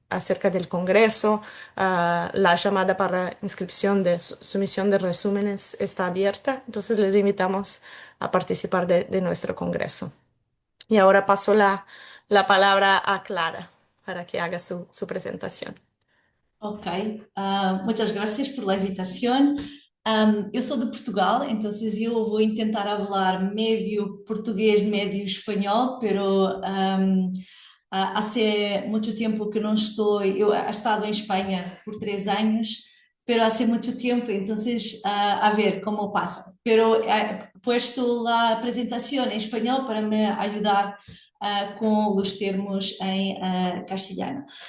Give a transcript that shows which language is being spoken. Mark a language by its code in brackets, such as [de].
[es] acerca del Congreso. La llamada para inscripción de sumisión de resúmenes está abierta, entonces les invitamos a participar de nuestro Congreso. Y ahora paso la palabra a Clara para que haga su presentación. Ok, muchas gracias por la invitación. [pt] Eu sou de Portugal, então eu vou tentar falar médio português, médio espanhol, [es] pero hace [pt] muito tempo que não estou, eu [es] he estado [pt] em Espanha por 3 anos, [es] pero hace mucho tiempo, entonces a ver cómo pasa. Pero he puesto la presentación en español para me ayudar [pt] com os termos em castelhano.